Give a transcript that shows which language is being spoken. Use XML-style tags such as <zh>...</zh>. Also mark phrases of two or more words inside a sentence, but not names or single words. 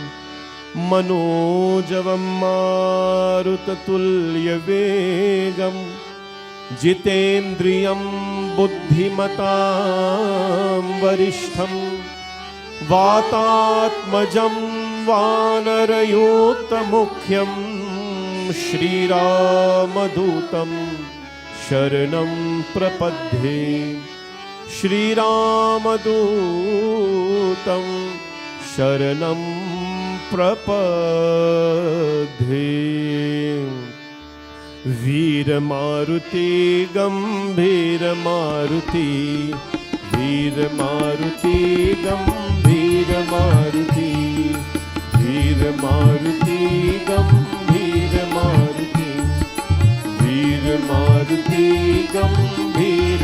<sa>मनोजवं मारुततुल्यवेगं जितेन्द्रियं बुद्धिमतां वरिष्ठं वातात्मजं वानरयूतमुख्यं श्रीरामदूतं शरणं प्रपद्ये. श्रीरामदूतं शरणं प्रपद्ये.</sa> <mr>वीर मारुति गंभीर मारुति वीर मारुति गंभीर मारुति वीर मारुति गंभीर मारुति वीर मारुति गंभीर</mr>